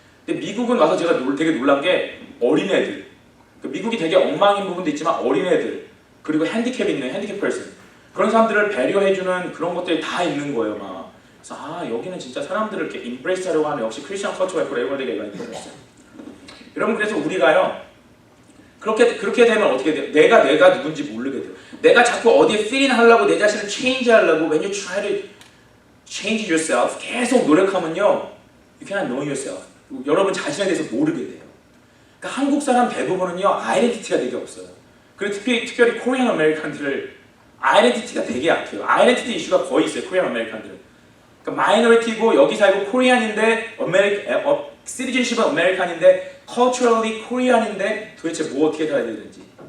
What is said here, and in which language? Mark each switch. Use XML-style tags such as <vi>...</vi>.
<ko>근데 미국은 와서 제가 되게 놀란 게 어린애들. 미국이 되게 엉망인 부분도 있지만 어린애들, 그리고 핸디캡 있는 핸디캡 퍼슨, 그런 사람들을 배려해주는 그런 것들이 다 있는 거예요. 막. 그래서 여기는 진짜 사람들을 이렇게 임프레스 하려고 하면 역시 크리스찬 컬처가 있고 레이버드가 있어요. 여러분, 그래서 우리가요, 그렇게 되면 어떻게 돼요? 내가 누군지 모르게 돼요. 내가 자꾸 어디에 fit in 하려고, 내 자신을 change 하려고,</ko> <en>when you try to change yourself,</en> <ko>계속 노력하면요,</ko> <en>you cannot know yourself.</en> <ko>여러분 자신에 대해서 모르게 돼요. 그러니까 한국 사람 대부분은요, 아이덴티티가 되게 없어요. 그리고 특별히 코리안 아메리칸들을 아이덴티티가 되게 약해요. 아이덴티티 이슈가 거의 있어요, 코리안 아메리칸들은. 그러니까 마이너리티고 여기 살고 코리안인데 시티즌십은 아메리칸인데 culturally 코리안인데 도대체 뭐 어떻게 살아야 되는지.</ko>